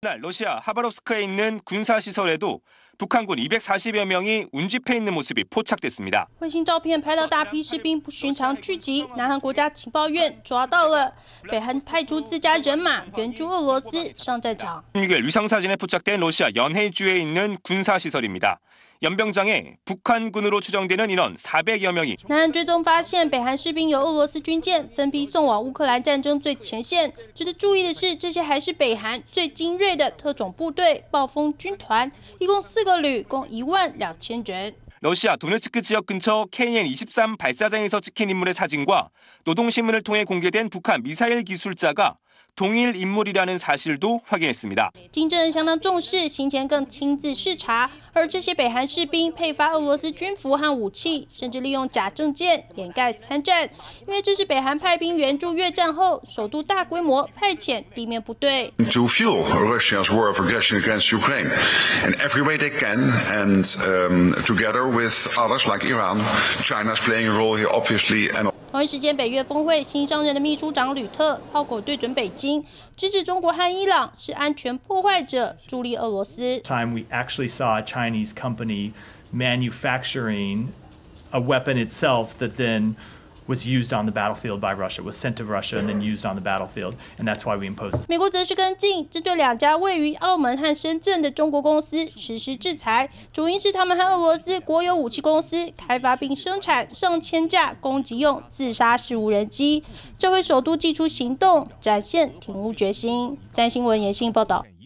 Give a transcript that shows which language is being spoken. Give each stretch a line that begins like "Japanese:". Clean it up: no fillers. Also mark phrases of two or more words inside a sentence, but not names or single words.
Korean: 날 러시아 하바롭스크에 있는 군사시설에도 북한군 240여 명이 운집해 있는 모습이 포착됐습니다.
Chinese: 卫星照片拍到大批士兵不寻常聚集，南韩国家情报院抓到了，北韩派出自家人马援助俄罗斯上战场。
Korean: 6일 위성사진에 포착된 러시아 연해주에 있는 군사시설입니다. 연병장에 북한군으로 추정되는 인원 400여 명이
Chinese: 南韩追踪发现，北韩士兵由俄罗斯军舰分批送往乌克兰战争最前线。值得注意的是，这些还是北韩最精锐的特种部队——暴风军团，一共4个旅，共12000人。
Korean: 러시아 도네츠크 지역 근처 KN-23 발사장에서 찍힌 인물의 사진과 노동신문을 통해 공개된 북한 미사일 기술자가 동일 인물이라는 사실도 확인했습니다.
Chinese: 金正恩相当重视，行前更亲自视察。而这些北韩士兵配发俄罗斯军服和武器，甚至利用假证件掩盖参战，因为这是北韩派兵援助越战后首度大规模派遣地面部队。
English: To fuel Russia's war of aggression against Ukraine in every way they can, and together with others like Iran, China's playing a role here, obviously. And
Chinese: 同一时间，北约峰会新上任的秘书长吕特炮口对准北京，直指中国和伊朗是安全破坏者，助力俄罗斯。
English: Time we actually saw a Chinese company manufacturing a weapon itself that then was used on the battlefield by Russia, was sent to Russia and then used on the battlefield, and that's why we imposed this.
Chinese: 美国则是跟进，针对2家位于澳门和深圳的中国公司实施制裁，主因是他们和俄罗斯国有武器公司开发并生产上千架攻击用自杀式无人机，这回首都祭出行动，展现挺乌决心。三新闻严信报道。